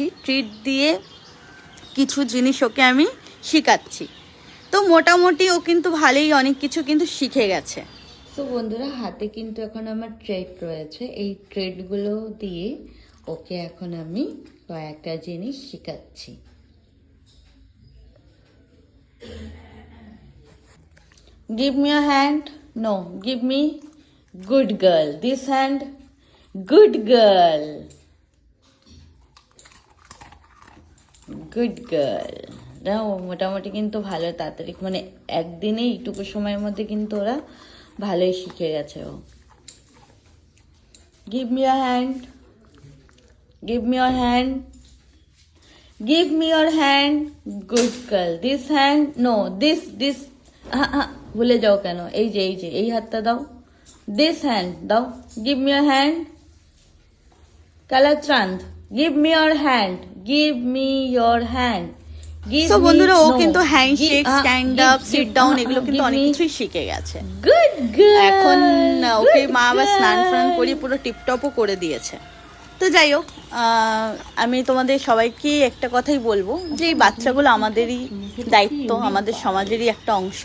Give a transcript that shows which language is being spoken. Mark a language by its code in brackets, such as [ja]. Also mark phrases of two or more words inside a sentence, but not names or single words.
[bn] ট্রিট দিয়ে কিছু জিনিস ওকে আমি শেখাচ্ছি। তো মোটামুটি ও কিন্তু ভালোই অনেক কিছু কিন্তু শিখে গেছে। তো বন্ধুরা, হাতে কিন্তু এখন আমার ট্রেড রয়েছে, এই ট্রেডগুলো দিয়ে ওকে এখন আমি কয়েকটা জিনিস শেখাচ্ছি। [en] Give me a hand. No, give me good girl. This hand, good girl. Good girl. [bn] মোটামুটি কিন্তু ভালো তাড়াতাড়ি, মানে একদিনে এইটুকু সময়ের মধ্যে কিন্তু ওরা ভালোই শিখে গেছে। [en] ও Give me your hand. Give me your hand. Give me your hand. Good girl. This hand. No, this. [bn] ভুলে যাও কেন? এই যে এই হাতটা দাও। [en] this hand [bn] দাও। [en] Give me your hand. কালাচাঁদ, give me your hand। Give me your hand. [bn] সো বন্ধুরা, ও কিন্তু হ্যান্ডশেক, [en] stand up, sit down [bn] এগুলো কিন্তু অনেক কিছুই শিখে গেছে। [en] Good girl. [bn] এখন ওকে মা আবার স্নান ফান করিয়ে পুরো টিপটপও করে দিয়েছে। তো যাই হোক, আমি তোমাদের সবাইকে একটা কথাই বলবো, যে এই বাচ্চাগুলো আমাদেরই দায়িত্ব, আমাদের সমাজেরই একটা অংশ।